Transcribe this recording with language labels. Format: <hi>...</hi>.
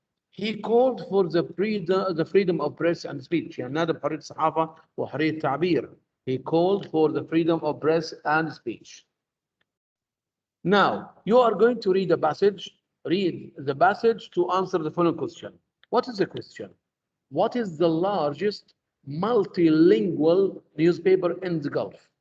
<en>He called for the freedom of press and speech.</en> <ar>يعني نادى بحرية الصحافة وحرية التعبير.</ar> <en>He called for the freedom of press and speech. Now, you are going to read a passage. Read the passage to answer the following question. What is the question? What is the largest multilingual newspaper in the Gulf?</en>